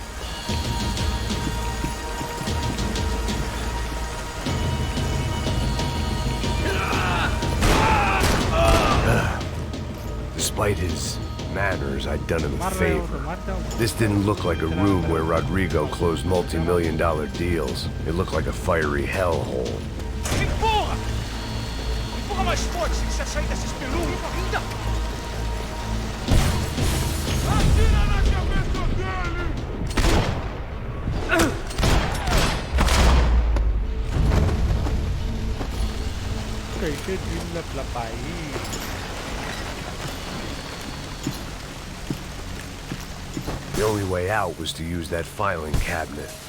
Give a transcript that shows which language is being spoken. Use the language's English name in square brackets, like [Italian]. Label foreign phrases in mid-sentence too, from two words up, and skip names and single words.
[English] Despite his manners, I'd done him a favor. This didn't look like a room where Rodrigo closed multi-million-dollar deals. It looked like a fiery hellhole. [Portuguese] Empurra! Empurra mais forte se quiser sair dessa espelunca ainda! Atira na cabeça dele! [Hindi] कैसे दिल लपलपाई [English] The only way out was to use that filing cabinet.